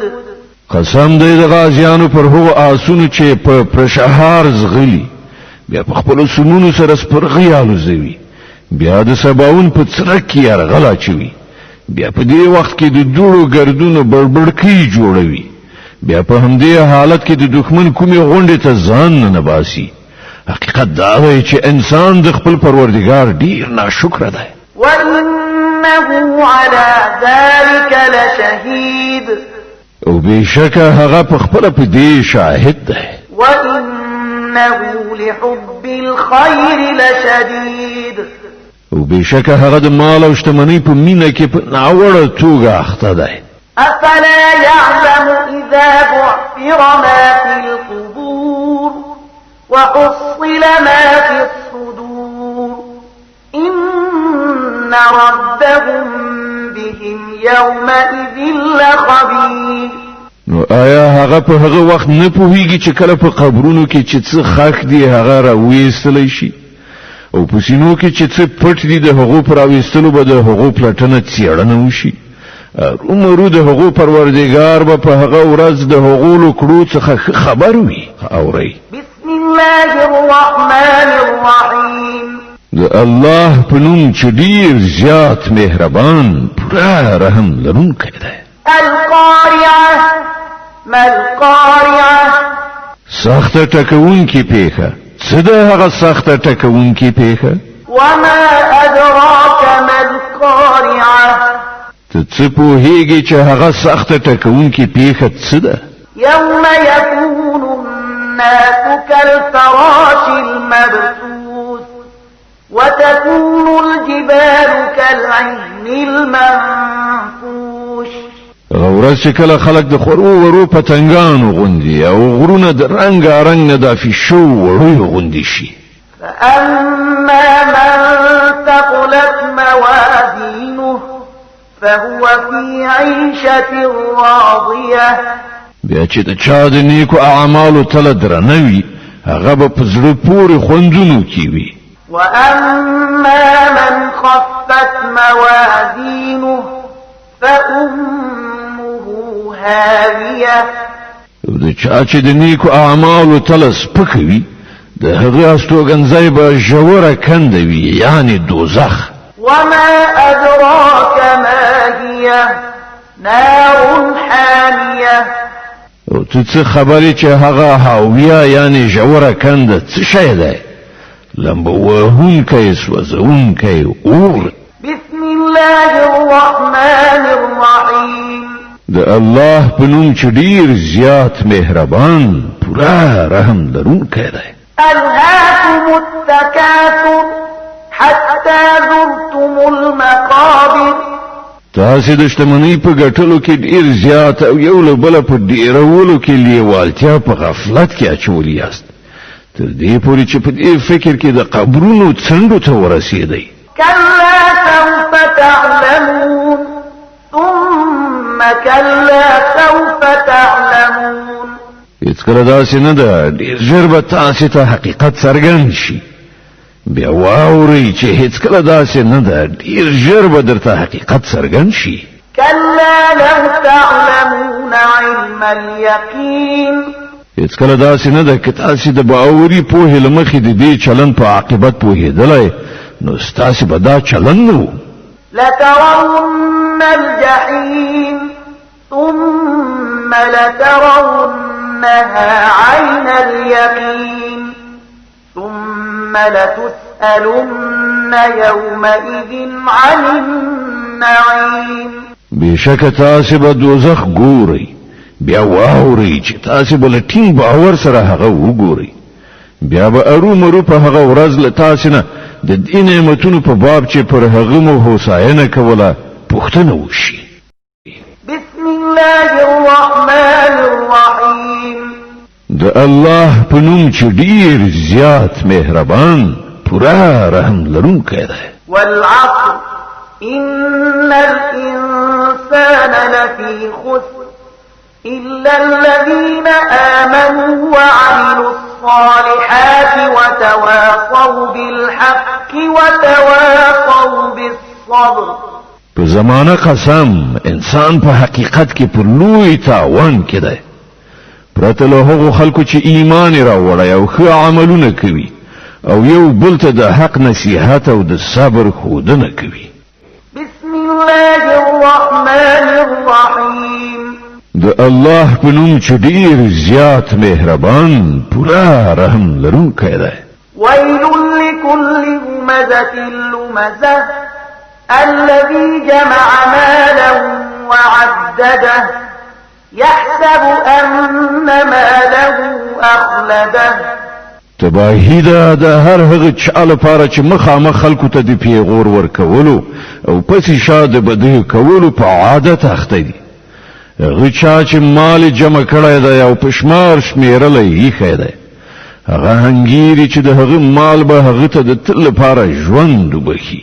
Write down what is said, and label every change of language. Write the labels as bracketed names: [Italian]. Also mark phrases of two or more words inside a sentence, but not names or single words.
[Pashto] قسم دی د غازیانو پر هغو آسونو چې په پرشهار زغلي بیا په خپلو سمونو سره سپرغۍ الوزوي بیا د سباون په څرک کې یرغل اچوي بیا په دې وخت کې د دوړو ګردونو بړبړکۍ جوړوي بیا په همدې حالت کې د دښمن کومې غونډې ته ځان نه باسي. حقیقت دا دی چې انسان د خپل پروردګار ډیر ناشکره دی. [Arabic] وإنه على ذلك لشهيد. [Pashto] او بشکه هغه په خپل په دې شاهد دی. [Arabic] وإنه لحب الخير لشديد. [Pashto] او بشکه هغه د مال او شتمنۍ په مینه کې په ناوړه توګه اخته دی. [Arabic] أفلا يعلم إذا بعثر ما في القبور وحصل ما في الصدور إن ربهم بهم يومئذ لخبير. [Pashto] نو آیا هغه په هغه وخت نه پوهیږي چې کله په قبرونو کې چې څه خاک دی هغه راوېستلی شي او په سینو کې چې څه پټ دي د هغو پر راوېستلو به د هغو پلټنه څېړنه وشي. عمرو د هغو پروردګار به په هغه ورځ د هغو له کړو څخه خبر وي. اورئ. [Arabic] بسم الله الرحمن الرحيم. [Pashto] د الله په نوم چې ډیر زیات مهربان پورا رحم لرونکی دی. [Arabic] القارعة ما القارعة. [Pashto] سخته ټکوونکې پیښه. څه ده هغه سخته ټکوونکې پیښه؟ [Arabic] وما أدراك ما القارعة. [Pashto] ته څه پوهیږي چې هغه سخته ټکوونکې پیښه څه ده؟ [Arabic] يوم يكون الناس كالفراش المبثوث وتكون الجبال كالعهن المنفوش. [Pashto] ورځ چې کله خلک د خورو ورو پتنګانو غوندي او غرونه د رنګارنګ نه د فیشو وړو غوندي شي. [Arabic] فأما من ثقلت موازينه فهو في عيشة راضية. [Pashto] بیا چې د چا د نیکو اعمالو تله درنوي هغه به په زړه پورې خوندونو کې وي. [Arabic] وأما من خفت موازينه فأمه هاوية. [Pashto] د چا چې د نیکو اعمالو تله سپکه وي د هغه استوګنځی به ژوره کنده وي یعنی دوزخ. [Arabic] وما أدراك ما هي نار حامية. [Pashto] او ته څه خبرې چې هغه هاویه یعنی ژوره کنده څه شی دی؟ لمبه وهونکی سوځونکی اور. [Arabic] بسم الله الرحمن الرحيم. [Pashto] د الله په نوم چې ډیر زیات مهربان پورا رحم لرونکی دی. [Arabic] ألهاكم التكاثر حتى زرتم المقابر. [Pashto] تاسو د شتمنۍ په ګټلو کې ډیر زیات او یو له بل په ډیرولو کې لیوالتیا په غفلت کې اچولي یاست تر دې پورې چې په دې فکر کې د قبرونو څنډو ته ورسېدئ. [Arabic] كلا سوف تعلمون ثم كلا سوف تعلمون. [Pashto] هیڅ کله داسې نه ده ډېر ژر به تاسې ته حقیقت څرګند شي بیا واورئ چې هیڅ کله داسې نه ده ډېر ژر به درته حقیقت څرګند شي [Arabic] كلا لو تعلمون علم اليقين [Pashto] هیڅ کله داسې نه ده که تاسې د باوري پوهې له مخې د دې چلند په عاقبت پوهېدلی نو ستاسې به دا چلند نه و [Arabic] لترون الجحيم ثم لترونها عين اليقين ثم لتسألن يومئذ عن النعيم [Pashto] بشک تاسې به دوزخ ګورئ بیا واورئ چې تاسې به له ټینګ باور سره هغه وګورئ بیا به ارومرو په هغه ورځ له تاسې نه د دې نعمتونو په باب چې پر هغه مو هوساینه کوله پوښتنه وشي [Arabic] بسم الله الرحمن الرحيم [Pashto] د الله په نوم چې ډېر زیات مهربان پوره رحم لرونکی دی [Arabic] والعصر إن الإنسان لفي خسر إلا الذين آمنوا وعملوا الصالحات وتواصوا بالحق وتواصوا بالصبر [Pashto] په زمانه قسم انسان په حقیقت کې پر لوی تاوان کې دی پرته له هغو خلکو چې ایمان یې راوړی او ښه عملونه کوي او یو بل ته د حق نصیحت او د صبر ښودنه کوي [Arabic] بسم الله الرحمن الرحيم [Pashto] د الله په نوم چې ډېر زیات مهربان پوره رحم لرونکی دی [Arabic] ويل لكل همزة لمزة الذي جمع مالا وعدده يحسب أن ماله أخلده [Pashto] تباهی ده د هر هغه چا لپاره چې مخامخ خلکو ته د پیغور ورکولو او پسې شاده بده کولو په عادت اخته دي هغه چا چې مال جمع کړی دی او په شمار شمیرلی ایښی دی هغه هنګیري چې د هغه مال به هغه ته د تل لپاره ژوند وبخي